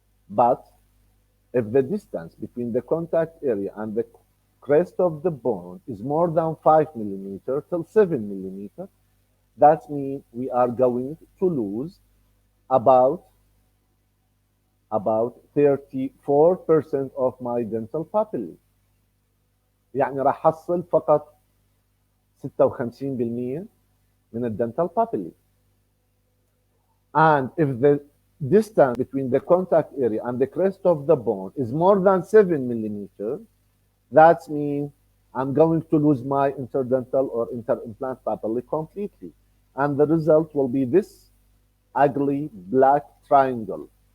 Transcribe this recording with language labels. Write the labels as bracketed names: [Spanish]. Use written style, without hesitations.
[English] But if the distance between the contact area and the crest of the bone is more than 5 millimeter till 7 millimeter, that means we are going to lose about about 34% of my dental papillae. [Arabic] يعني راح حصل فقط 56% من الdental papillae. [English] And if the distance between the contact area and the crest of the bone is more than 7 millimeters, that means I'm going to lose my interdental or interimplant papillae completely. And the result will be this ugly black triangle.